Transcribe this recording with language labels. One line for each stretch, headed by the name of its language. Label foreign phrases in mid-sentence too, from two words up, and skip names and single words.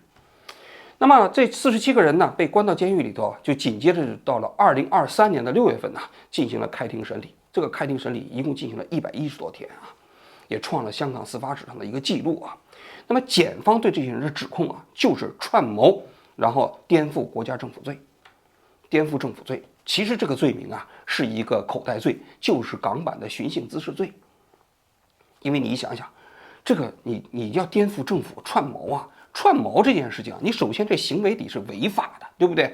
Chinese: 那么这47个人呢，被关到监狱里头，就紧接着到了2023年的6月份呢，进行了开庭审理。这个开庭審理一共進行了110多天啊，也創了香港司法史上的一個記錄啊。那麼檢方對這些人的指控啊，就是串謀，然後顛覆國家政府罪。顛覆政府罪，其實這個罪名啊，是一個口袋罪，就是港版的尋釁滋事罪。因為你想想，這個你要顛覆政府串謀啊，串謀這件事情啊，你首先這行為底是違法的，對不對？